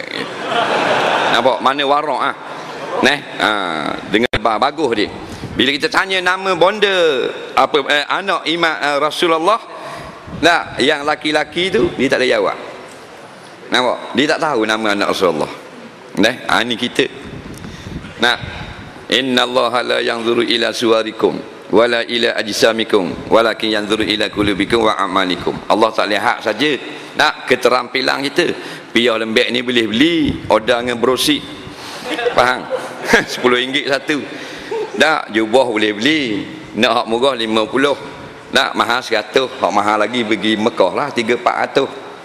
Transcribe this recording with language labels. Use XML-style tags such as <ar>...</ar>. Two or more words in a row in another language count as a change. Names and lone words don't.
<ms>Nampak mana warak dengan bagus dia. Bila kita tanya nama bonda anak Imam Rasulullah, yang laki-laki tu dia tak ada jawab. Nampak? Dia tak tahu nama anak Rasulullah. Ini kita.</ms> <ar>إن الله لا ينظر إلى صوركم ولا إلى أجسامكم ولكن ينظر إلى قلوبكم وأعمالكم.</ar> <ms>Allah tak lihat saja keterampilan kita. Piyah lembek ni boleh beli, order dengan brosik. Faham? RM10 satu. Tak, jubah boleh beli. Nak hak murah 50. Nak mahal 100, hak mahal lagi pergi Mekah lah 300-400.</ms>